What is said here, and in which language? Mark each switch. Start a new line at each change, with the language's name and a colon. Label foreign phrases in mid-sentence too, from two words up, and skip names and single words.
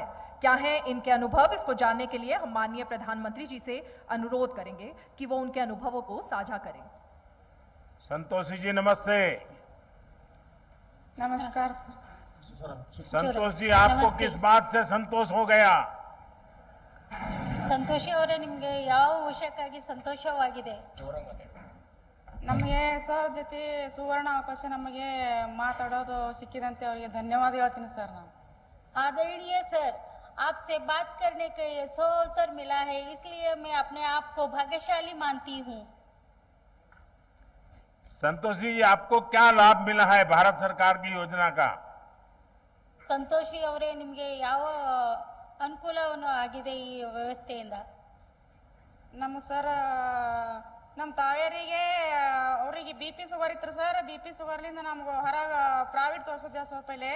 Hindi: क्या है इनके अनुभव, इसको जानने के लिए हम माननीय प्रधानमंत्री जी से अनुरोध करेंगे कि वो उनके अनुभवों को साझा करें। संतोषी जी नमस्ते। नमस्कार। संतोष जी, आपको किस बात से संतोष हो गया?
Kannada: ಸಂತೋಷ ಅವರೇ, ನಿಮಗೆ ಯಾವ ವಿಷಯಕ್ಕಾಗಿ ಸಂತೋಷವಾಗಿದೆ? ನಮಗೆ ಸರ್ ಜೊತೆ ಸುವರ್ಣ ಅವಕಾಶ ನಮಗೆ ಮಾತಾಡೋದು ಸಿಕ್ಕಿದಂತೆ ಅವರಿಗೆ ಧನ್ಯವಾದ ಹೇಳ್ತೀನಿ ಸರ್। ನಾನು
Hindi: आदरणीय सर, आपसे बात करने का ये अवसर मिला है, इसलिए मैं अपने आप को भाग्यशाली मानती हूँ। संतोष जी, आपको क्या लाभ मिला है भारत सरकार की योजना का?
Kannada: ಸಂತೋಷಿ ಅವರೇ, ನಿಮಗೆ ಯಾವ ಅನುಕೂಲವನ್ನು ಆಗಿದೆ ಈ ವ್ಯವಸ್ಥೆಯಿಂದ? ನಮ್ಮ ಸರ್, ನಮ್ಮ ತಾಯಿಯರಿಗೆ ಅವರಿಗೆ
English: BP sugar
Kannada: ಇತ್ತು ಸರ್। BP ಶುಗರ್ಲಿಂದ ನಮ್ಗೆ ಹೊರಗೆ ಪ್ರೈವೇಟ್ ತೋರಿಸಿದ್ದೆ ಸರ್ ಪೈಲೆ।